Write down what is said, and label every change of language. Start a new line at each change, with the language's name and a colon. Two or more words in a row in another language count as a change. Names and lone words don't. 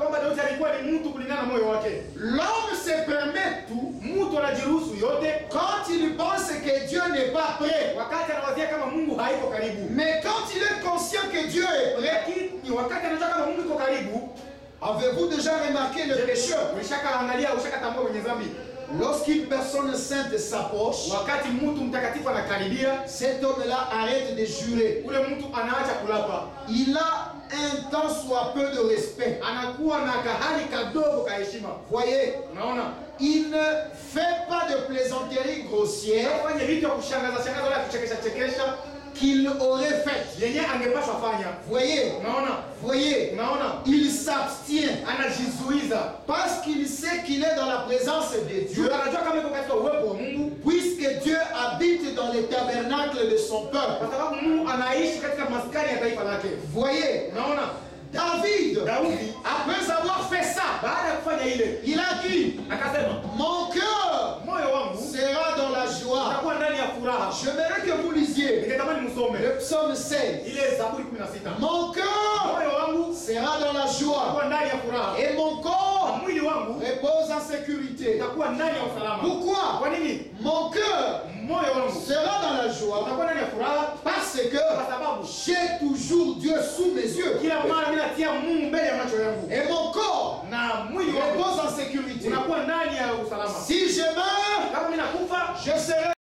French: L'homme se permet tout quand il pense que Dieu n'est pas prêt. Mais quand il est conscient que Dieu est prêt, avez-vous déjà remarqué le pécheur? Lorsqu'une personne sainte s'approche,
Swahili: wakati mtu mtakatifu anakaribia,
French: cet homme-là arrête de jurer.
Swahili: ule mtu anaacha kulapa.
French: Il a un tant soit peu de respect.
Swahili: Anakuwa na kahali kadogo ka heshima.
French: Voyez,
Swahili: Unaona?
French: il ne fait pas de plaisanterie grossière
Swahili: Afanye vitu vya kushangaza shangaza wala kuchekesha chekesha
French: qu'il aurait fait.
Swahili: yenye angepaswa fanya.
French: Voyez,
Swahili: Unaona?
French: voyez,
Swahili: Unaona?
French: il s'abstient
Swahili: Anajizuiza.
French: parce qu'il sait qu'il est dans la présence de Dieu,
Swahili: Anajua kama yuko katika uwepo wa Mungu,
French: puisque Dieu habite dans les tabernacles de son peuple.
Swahili: kwa sababu Mungu anaishi katika maskani ya taifa lake.
French: Voyez,
Swahili: Unaona?
French: David,
Swahili: Daudi
French: après avoir fait ça,
Swahili: baada ya kufanya ile
French: il a dit,
Swahili: akasema,
French: mon cœur
Swahili: moyo wangu
French: sera dans la joie.
Swahili: utakuwa ndani ya furaha.
French: J'aimerais que vous lisiez
Swahili: Ningetamani msome
French: le psaume 16.
Swahili: ile Zaburi 16.
French: Mon cœur
Swahili: Moyo wangu
French: sera dans la joie
Swahili: utakuwa ndani ya furaha,
French: et mon
Swahili: na
French: corps
Swahili: mwili wangu
French: repose en sécurité.
Swahili: utakuwa ndani ya usalama.
French: Pourquoi?
Swahili: Kwa nini?
French: Mon cœur
Swahili: Moyo wangu
French: sera dans la joie
Swahili: utakuwa ndani ya furaha
French: parce que
Swahili: kwa sababu
French: j'ai toujours Dieu sous mes yeux
Swahili: kila mara mimi natia Mungu mbele ya macho yangu,
French: et mon corps
Swahili: na mwili wangu
French: repose en sécurité.
Swahili: unakuwa ndani ya usalama.
French: Si je meurs,
Swahili: Kama mimi nakufa,
French: je serai